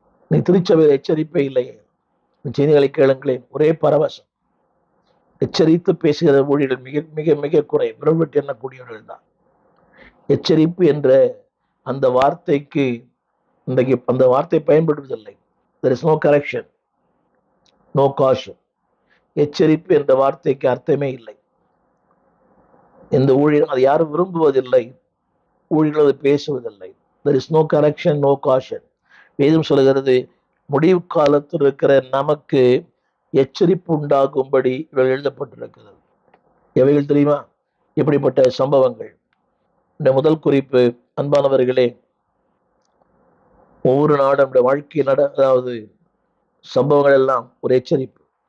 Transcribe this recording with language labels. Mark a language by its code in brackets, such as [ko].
[ta] நீ திருச்சபையில் எச்சரிப்பே இல்லையே, செய்திகளை கேளுங்களேன், ஒரே பரவசம். எச்சரித்து பேசுகிற ஊழியர்கள் மிக மிக மிக குறை, விரல்விட்டு எண்ணக்கூடியவர்கள் தான். எச்சரிப்பு என்ற அந்த வார்த்தைக்கு இன்றைக்கு அந்த வார்த்தை பயன்படுவதில்லை. [en] there is no correction, no caution. [ta] எச்சரிப்பு என்ற வார்த்தைக்கு அர்த்தமே இல்லை. இந்த ஊழியர் அதை யாரும் விரும்புவதில்லை, ஊழியர்கள் அதை பேசுவதில்லை. [en] there is no correction, no caution. [ta] வேதம் சொல்லுகிறது, முடிவு காலத்தில் இருக்கிற நமக்கு எச்சரிப்பு உண்டாகும்படி இவைகள் எழுதப்பட்டிருக்கிறது. எவைகள் தெரியுமா? எப்படிப்பட்ட சம்பவங்கள்? இந்த முதல் குறிப்பு, அன்பானவர்களே, ஒவ்வொரு நாடும் நம்முடைய வாழ்க்கையில் அதாவது சம்பவங்கள் எல்லாம் ஒரு எச்சரிப்பு.